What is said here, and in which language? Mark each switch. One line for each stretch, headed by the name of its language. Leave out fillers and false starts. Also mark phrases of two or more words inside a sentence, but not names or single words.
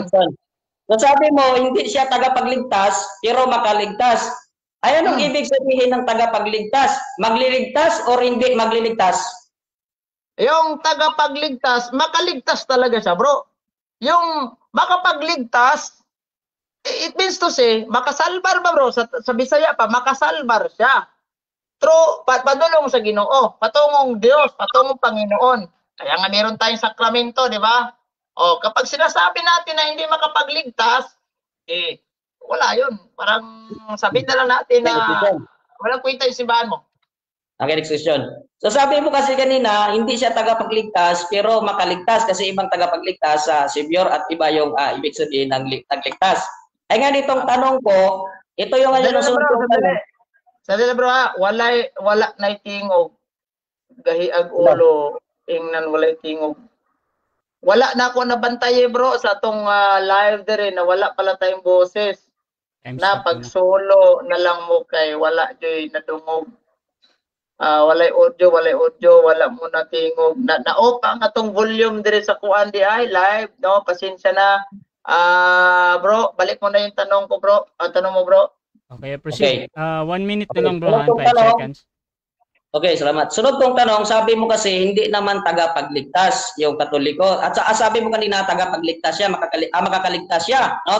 Filipino: So sabi mo, hindi siya tagapagligtas, pero makaligtas. Ay, anong ibig sabihin ng tagapagligtas? Magliligtas or hindi magliligtas? Yung tagapagligtas, makaligtas talaga siya, bro. Yung makapagligtas,
English: it means to say,
Cebuano: makasalbar ba, bro? Sa Bisaya pa, makasalbar siya. True, padulong sa Ginoo,
Filipino: patungong Diyos, patungong Panginoon. Kaya nga meron tayong sakramento, di ba? O, kapag sinasabi natin na hindi makapagligtas, wala yun. Parang sabihin na lang natin na walang kwenta yung simbahan mo. Okay, next question. So sabi mo kasi kanina, hindi siya tagapagligtas pero makaligtas kasi ibang tagapagligtas sa savior at iba yung ibig sabihin ng tagligtas. Ay nga ditong tanong ko, ito yung ano sunod kong tanong.
Cebuano: Sadali bro wala na tingog. Gahiag ulo, ingnan wala tingog. Wala na ako nabantay bro sa atong live dire na
Filipino: wala pala tayong boses.
Cebuano: Na pag solo na lang mo kay wala joy nadungog. Walay audio, wala mo na tingog. Na-off ang atong volume dire sa kuan di ay live, no?
Filipino: Pasensya na. Bro, balik mo na yung tanong ko, bro. Tanong mo, bro.
English: Okay, proceed. Okay.
Filipino: 1 minute na lang, bro. 5 seconds. Okay, salamat. Sunod kong tanong, sabi mo kasi hindi naman tagapagligtas yung Katoliko. At sabi mo kanina tagapagligtas siya, makakaligtas siya, no?